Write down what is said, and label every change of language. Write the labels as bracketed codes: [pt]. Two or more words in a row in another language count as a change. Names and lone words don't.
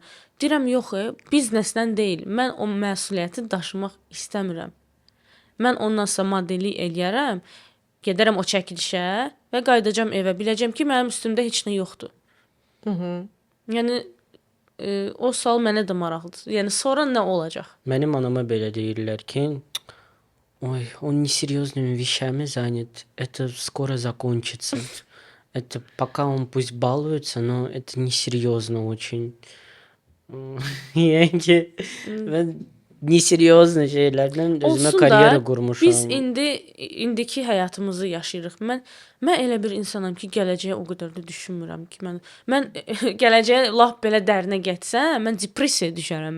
[az] Deyirəm, yox, bizneslə deyil. Mən o məsuliyyəti daşımaq istəmirəm. Mən ondan sonra modellik eləyərəm, gedərəm o çəkilişə və qayıdacam evə. Biləcəm ki, mənim üstümdə heç nə yoxdur. Yəni o sual mənə də maraqlıdır. Yəni sonra nə olacaq? Mənim anama belə deyirlər ki, [ru] ой, он несерьезными вещами занят. Это скоро закончится. Это пока он пусть балуется, но это несерьезно очень. [az] Yəni ki, mən neseriozlu şeylərdən özümə Olsun karyera da, qurmuşam. biz indiki həyatımızı yaşayırıq. Mən elə bir insanam ki, gələcəyə o qədər də düşünmürəm ki, mən gələcəyə lap belə dərinə getsəm, mən depressiyaya düşərəm.